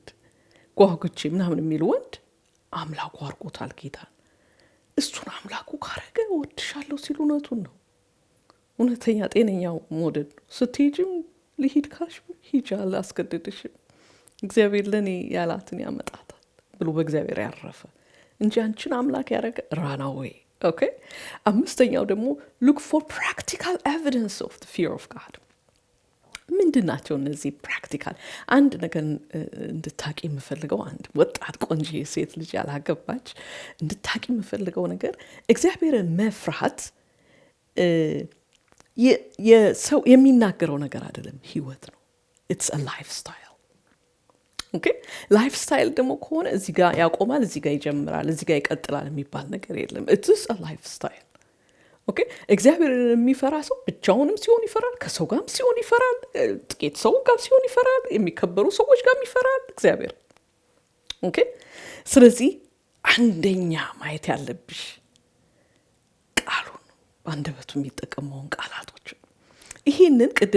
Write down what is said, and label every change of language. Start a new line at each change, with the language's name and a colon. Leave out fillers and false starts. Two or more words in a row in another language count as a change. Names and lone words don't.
Amharic: ጓጉቼ ምናምን የሚል ወንድ አምላኩ አድርጎታል ጌታን። እሱን አምላኩ ካረገ ወድሻለሁ ሲል እውነቱን ነው። እውነተኛ ጤነኛው መውደድ ነው። ስትሄጂም ልሂድ ካልሽ ሂጂ፣ አላስገድድሽም። እግዚአብሔር ለእኔ ያላትን ያመጣታል ብሎ በእግዚአብሔር ያረፈ እንጂ አንቺን አምላክ ያደረገ ራና ወይ ኦኬ። አምስተኛው ደግሞ
English: look for practical evidence of the fear of God።
Amharic: ምንድን ናቸው እነዚህ ፕራክቲካል? አንድ ነገር እንድታቂ የምፈልገው አንድ ወጣት ቆንጆ ሴት ልጅ ያላገባች እንድታቂ የምፈልገው ነገር እግዚአብሔርን መፍራት የሰው የሚናገረው ነገር አይደለም፣ ህይወት ነው።
English: it's a lifestyle. okay lifestyle
Amharic: ደግሞ ከሆነ እዚህ ጋር ያቆማል እዚህ ጋር ይጀምራል እዚህ ጋር ይቀጥላል የሚባል ነገር የለም
English: it is a lifestyle.
Amharic: okay እግዚአብሔርን የሚፈራ ሰው ብቻውንም ሲሆን ይፈራል ከሰው ጋርም ሲሆን ይፈራል ጥቂት ሰው ጋር ሲሆን ይፈራል የሚከበሩ ሰዎች ጋርም ይፈራል እግዚአብሔር okay ስለዚህ አንደኛ ማየት ያለብሽ ቃሉን አንደበቱ የሚጠቀመውን ቃላቶች ይሄንን ቅድም